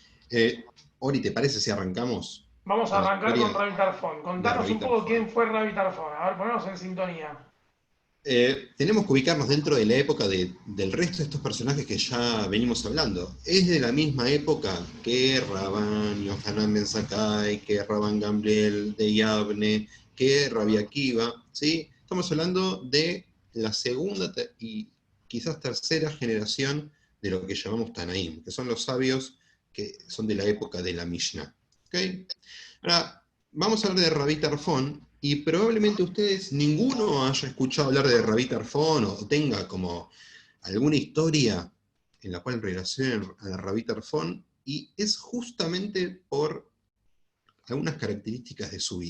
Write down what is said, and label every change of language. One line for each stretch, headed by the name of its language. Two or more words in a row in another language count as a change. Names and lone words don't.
Spanish: Ori, ¿te parece si arrancamos? Vamos a arrancar con Rabbi Tarfon. Contanos un poco quién fue Rabbi Tarfon. A ver, ponemos en sintonía. Tenemos que ubicarnos dentro de la época del resto de estos personajes que ya venimos hablando. Es de la misma época que Rabban Yohanan Ben Zakkai, que Rabban Gamliel de Yavne, que Rabbi Akiva, ¿sí? Estamos hablando de la segunda y quizás tercera generación de lo que llamamos Tanaim, que son los sabios que son de la época de la Mishnah. ¿Okay? Ahora, vamos a hablar de Rabbi Tarfon, y probablemente ustedes, ninguno haya escuchado hablar de Rabbi Tarfon o tenga como alguna historia en la cual relacionen a Rabbi Tarfon, y es justamente por algunas características de su vida.